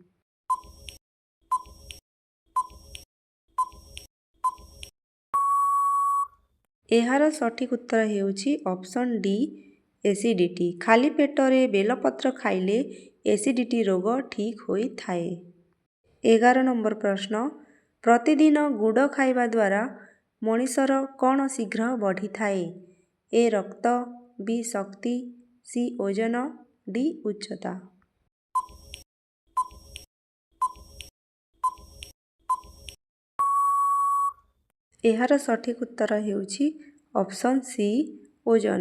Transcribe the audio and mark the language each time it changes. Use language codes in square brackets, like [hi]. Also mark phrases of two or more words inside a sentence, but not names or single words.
[or] ଏହାର ସଠିକ୍ ଉତ୍ତର ହେଉଛି ଅପସନ୍ ଡି ଏସିଡିଟି। ଖାଲି ପେଟରେ ବେଲପତ୍ର ଖାଇଲେ ଏସିଡିଟି ରୋଗ ଠିକ୍ ହୋଇ ଥାଏ। 11 ନମ୍ବର ପ୍ରଶ୍ନ ପ୍ରତିଦିନ ଗୁଡ଼ ଖାଇବା ଦ୍ୱାରା ମଣିଷର କ'ଣ ଶୀଘ୍ର ବଢ଼ିଥାଏ? ଏ ରକ୍ତ, ବି ଶକ୍ତି, ସି ଓଜନ, ଡି ଉଚ୍ଚତା। ଏହାର ସଠିକ୍ ଉତ୍ତର ହେଉଛି ଅପସନ୍ ସି ଓଜନ।